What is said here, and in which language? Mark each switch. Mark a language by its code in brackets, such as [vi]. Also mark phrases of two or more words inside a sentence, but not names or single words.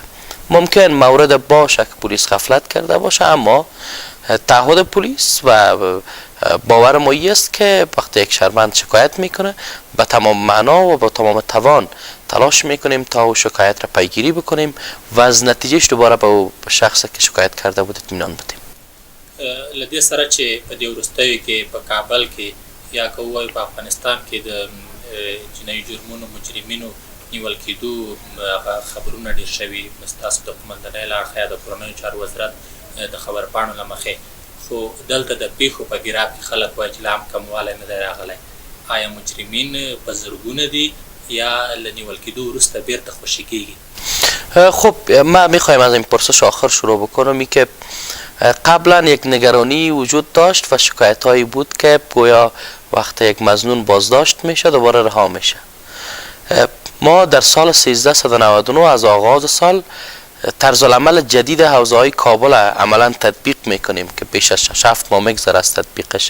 [fa] ممکن مورد باشه که پلیس غفلت کرده باشه، اما تعهد پلیس و باور ما است که وقتی یک شهروند شکایت میکنه به تمام معنا و با تمام توان تلاش میکنیم تا او شکایت را پیگیری بکنیم و از نتیجهش دوباره به او شخصی که شکایت کرده بود اطمینان بدیم. [ps] له دې سره چې په دې وروستیو کې په کابل کې یا که ووایو په افغانستان کې د جنایي جرمونو مجرمینو نیول کېدو خبرونه ډېر شوي، ستاسو د قومندانۍ له اړخه یا د کورنیو چارو وزارت د خبرپاڼو له مخې، خو دلته د پیښو په ګراب کې خلک وایي چې لا هم کموالی نه دی راغلی. آیا مجرمین په زرګونه دي یا له نیول کېدو وروسته بیرته خوشي کېږي؟ [fa] خب ما میخوایم از این پرسش آخر شروع بکنم. که قبلا یک نگرانی وجود داشت و شکایت هایی بود که گویا وقتی یک مظنون بازداشت میشه دوباره رها میشه. ما در سال 1399 از آغاز سال طرز العمل جدید حوزه های کابل عملا تطبیق میکنیم که بیش از 7 ماه میگذره از تطبیقش.